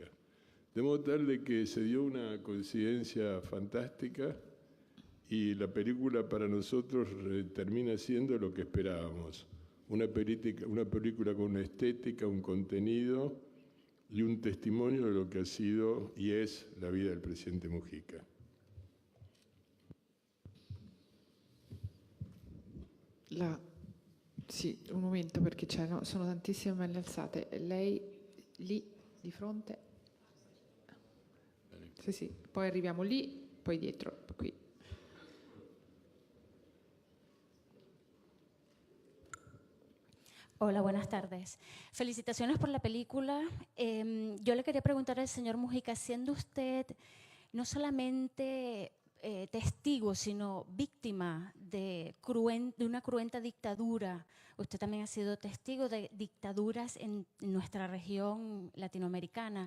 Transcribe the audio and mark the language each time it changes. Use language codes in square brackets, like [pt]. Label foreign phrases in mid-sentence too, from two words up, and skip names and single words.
[es] De modo tal de que se dio una coincidencia fantástica y la película para nosotros termina siendo lo que esperábamos. Una película con una estética, un contenido y un testimonio de lo que ha sido y es la vida del presidente Mujica. [it] Sì, un momento perché sono tantissime mani alzate. Lei lì di fronte? Sì, sì, poi arriviamo lì, poi dietro, qui. [es] Hola, buenas tardes. Felicitaciones por la película. Yo le quería preguntar al señor Mujica, siendo usted no solamente testigo, sino víctima de una cruenta dictadura, usted también ha sido testigo de dictaduras en nuestra región latinoamericana.